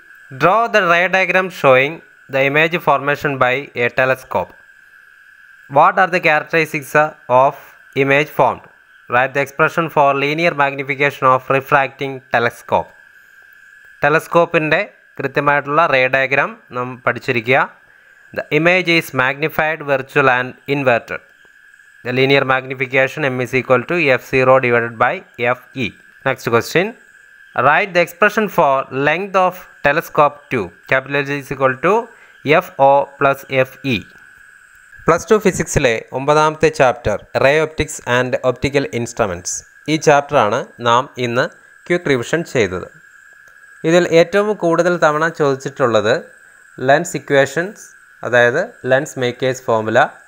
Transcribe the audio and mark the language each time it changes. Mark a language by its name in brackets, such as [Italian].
[English] Draw the ray diagram showing the image formation by a telescope. What are the characteristics of image formed? Write the expression for linear magnification of refracting telescope. [Malayalam] ടെലസ്കോപ്പിൻ്റെ കൃത്യമായിട്ടുള്ള ray diagram നാം പഠിച്ചിരിക്കുക. [English] The image is magnified, virtual and inverted. The linear magnification m is equal to f0 divided by fe. Next question. Write the expression for length of telescope tube. Capital L is equal to fo plus fe. [Malayalam] +2 ഫിസിക്സിലെ 9ാമത്തെ chapter ray optics and optical instruments. ഈ ചാപ്റ്ററാണ് നാം ഇന്ന് quick revision ചെയ്തത്. ഇതിൽ ഏറ്റവും കൂടുതൽ തവണ ചോദിച്ചിട്ടുള്ളത് ലെൻസ് ഇക്വേഷൻസ്, അതായത് ലെൻസ് മേക്കേഴ്സ് ഫോർമുല,